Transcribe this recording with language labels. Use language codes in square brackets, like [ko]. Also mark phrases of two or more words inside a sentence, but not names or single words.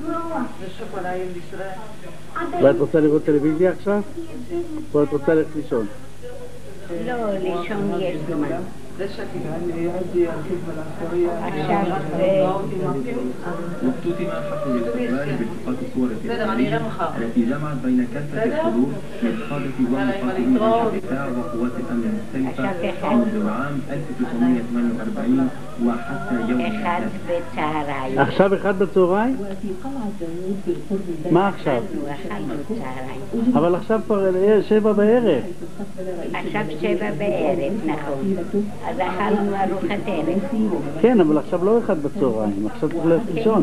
[he] ואת רוצה לראות טלוויזיה עכשיו? או את רוצה ללכת לישון? לא, לישון יש זמן. עכשיו בסדר, אני אראה מחר. [ar] التي جمعت بين كافة الحروب لإسقاط ومقاومة الشركاء وقوات الأمن المختلفة منذ عام 1948 وحتى يومنا هذا. [he] עכשיו 1 בצהריים? מה עכשיו? אבל עכשיו כבר 7 בערב. עכשיו 7 בערב, נכון. אז אכלנו ארוחת ערב. כן, אבל עכשיו לא 1 בצהריים, עכשיו צריך ללכת לישון.